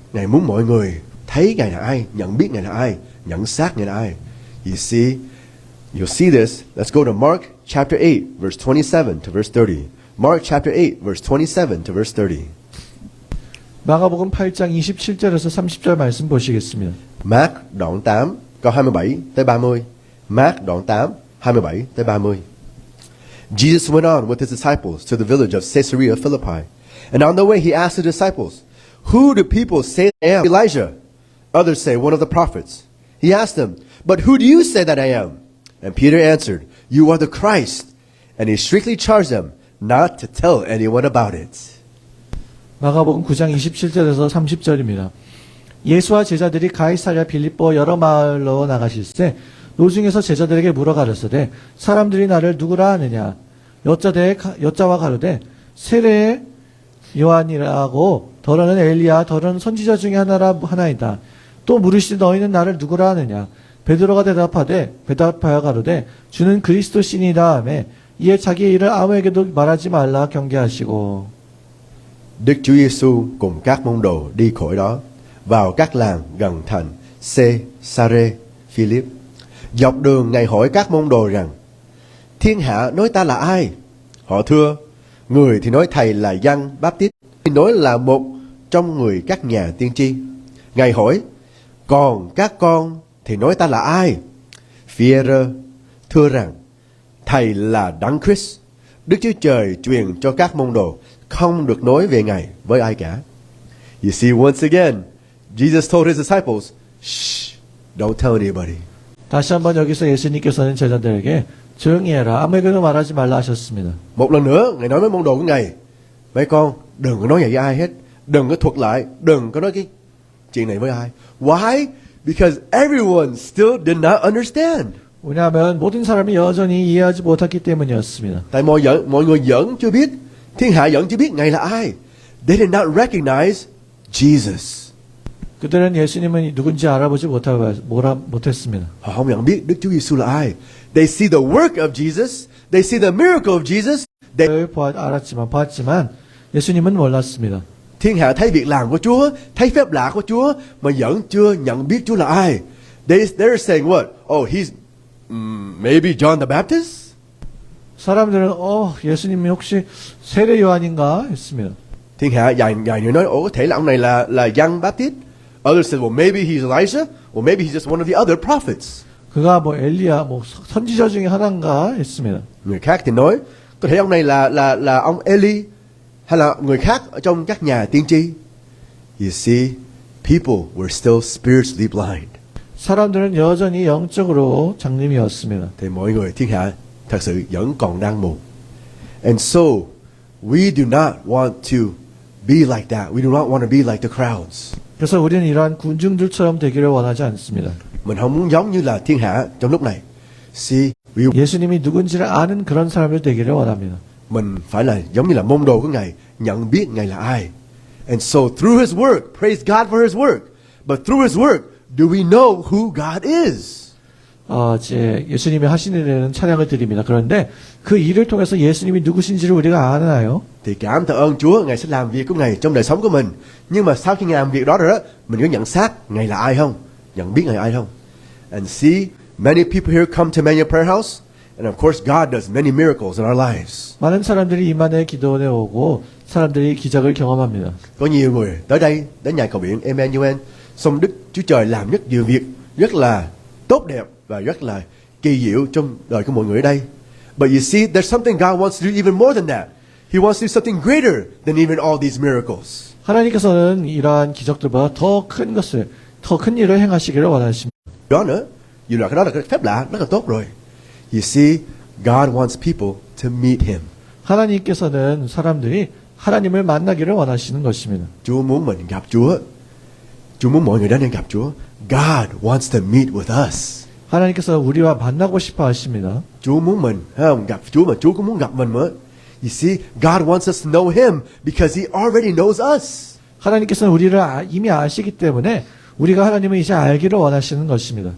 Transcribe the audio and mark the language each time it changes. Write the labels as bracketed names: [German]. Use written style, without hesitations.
[Vietnamese] Ngài muốn mọi người thấy Ngài là ai, nhận biết Ngài là ai, nhận xác Ngài là ai. [English] You see, you'll see this. Let's go to Mark chapter 8, verse 27 to verse 30. Mark chapter 8, verse 27 to verse 30. [Korean] 마가복음 8장 27절에서 30절 말씀 보시겠습니다. [Vietnamese] Mark đoạn 8, câu 27 tới 30. Mark đoạn 8, 27 tới 30. [English] Jesus went on with His disciples to the village of Caesarea Philippi. And on the way He asked the disciples, "Who do people say I am?" Elijah. Others say one of the prophets. He asked them, "But who do you say that I am?" And Peter answered, "You are the Christ." And He strictly charged them not to tell anyone about it. [Korean] 마가복음 9장 27절에서 30절입니다. 예수와 제자들이 가이사랴 빌립보 여러 마을로 나가실세 노중에서 제자들에게 물어 가르쳐되 사람들이 나를 누구라 하느냐 여자와 가로되 세례 요한이라고 더러는 엘리야 더러는 선지자 중에 하나이다. 또 물으시되 너희는 나를 누구라 하느냐 베드로가 대답하여 가로되 주는 그리스도시니라 하매 이에 자기의 일을 아무에게도 말하지 말라 경계하시고. [Vietnamese] Đức Chúa Giêsu cùng các môn đồ đi khỏi đó vào các làng gần thành Caesarea Philip. Dọc đường Ngài hỏi các môn đồ rằng: Thiên hạ nói ta là ai? Họ thưa: Người thì nói thầy là Giăng Báp-tít, thì nói là một trong người các nhà tiên tri. Ngài hỏi: Còn các con thì nói ta là ai? Phi-e-rơ thưa rằng: Thầy là Đấng Christ. Đức Chúa Trời truyền cho các môn đồ không được nói về Ngài với ai cả. [English] You see, once again, Jesus told his disciples, Shh, don't tell anybody. [Korean] 다시 한번 여기서 예수님께서는 제자들에게 조용히 해라 아무에게도 말하지 말라 하셨습니다. [Vietnamese] Một lần nữa, Ngài nói với môn đồ của Ngài: Mấy con, đừng có nói vậy với ai hết. Đừng có thuật lại, đừng có nói cái chuyện này với ai. [English] Why? Because everyone still did not understand. [Korean] 왜냐하면 모든 사람이 여전히 이해하지 못했기 때문이었습니다. [Vietnamese] Tại mọi người vẫn chưa biết, thiên hạ vẫn chưa biết Ngài là ai. [English] They did not recognize Jesus. [Korean] 그들은 예수님은 누군지 알아보지 못했습니다. [Vietnamese] Họ không nhận biết Đức Chúa Giêsu là ai. [English] They see the work of Jesus. They see the miracle of Jesus. [Korean] 봤지만 예수님은 몰랐습니다. [Vietnamese] Thiên hạ thấy việc làm của Chúa, thấy phép lạ của Chúa mà vẫn chưa nhận biết Chúa là ai. [English] They're saying what? Oh, he's maybe John the Baptist? [Korean] 사람들은 예수님이 혹시 세례 요한인가 했습니다. [Vietnamese] Thiên hạ vài người nói, có thể là ông này là Giăng Báp-tít. [English] Others said, well, maybe he's Elijah, or maybe he's just one of the other prophets. [Korean] 그가 엘리야, 선지자 중에 하나인가 했습니다. [Vietnamese] Người khác thì nói, có thể ông này là ông Eli, hay là người khác ở trong các nhà tiên tri. [English] You see, people were still spiritually blind. [Korean] 사람들은 여전히 영적으로 장님이었습니다. [Vietnamese] Thì mọi người thiên hạ thật sự vẫn còn đang mù. [English] And so, we do not want to be like that. We do not want to be like the crowds. [Korean] 그래서 우리는 이러한 군중들처럼 되기를 원하지 않습니다. [Vietnamese] Mình không muốn giống như là thiên hạ trong lúc này. [English] See, [Korean] 예수님이 누군지를 아는 그런 사람들 되기를 원합니다. [Vietnamese] mình phải là giống như là môn đồ của Ngài, nhận biết Ngài là ai. [English] And so through His work, praise God for His work. But through His work, do we know who God is? [Korean] 예수님이 하시는 일에는 찬양을 드립니다. 그런데 그 일을 통해서 예수님이 누구신지를 우리가 아나요? [Vietnamese] Thì cảm tạ ơn Chúa, Ngài sẽ làm việc của Ngài trong đời sống của mình. Nhưng mà sau khi Ngài làm việc đó rồi đó, mình có nhận xác Ngài là ai không? Nhận biết Ngài là ai không? [English] And see, many people here come to Emmanuel Prayer House, and of course God does many miracles in our lives. [Korean] 많은 사람들이 이만의 기도원에 오고 사람들이 기적을 경험합니다. [Vietnamese] Có nhiều người tới đây, đến nhà cầu nguyện Emmanuel, xong Đức Chúa Trời làm rất nhiều việc rất là tốt đẹp và rất là kỳ diệu trong đời của mọi người ở đây. [English] But you see, there's something God wants to do even more than that. He wants to do something greater than even all these miracles. [Korean] 하나님께서는 이러한 기적들보다 더 큰 일을 행하시기를 원하십니다. [Vietnamese] Đó nữa, dù là cái đó là cái phép lạ rất là tốt rồi. [English] You see, God wants people to meet Him. [Korean] 하나님께서는 사람들이 하나님을 만나기를 원하시는 것입니다. [Vietnamese] Chúa muốn mình gặp Chúa. Chúa muốn mọi người đến đây gặp Chúa. [English] God wants to meet with us. [Korean] 하나님께서 우리와 만나고 싶어 하십니다. [Vietnamese] Chúa muốn mình, thấy không? Gặp Chúa mà Chúa cũng muốn gặp mình nữa. [English] You see, God wants us to know Him because He already knows us. [Korean] 하나님께서는 우리를 이미 아시기 때문에 우리가 하나님을 이제 알기를 원하시는 것입니다.